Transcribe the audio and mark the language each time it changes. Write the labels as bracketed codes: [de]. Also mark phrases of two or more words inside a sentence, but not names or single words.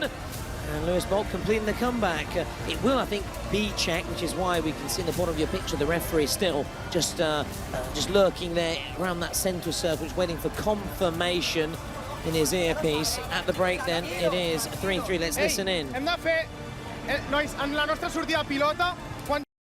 [en] And Lewis Bolt completing the comeback. It will, I think, be checked, which is why we can see in the bottom of your picture the referee still just lurking there around that centre circle, just waiting for confirmation in his earpiece. At the break, then, it is 3-3. Let's listen in. [ca] Hem de fer, nois, en la nostra sortida de pilota, quan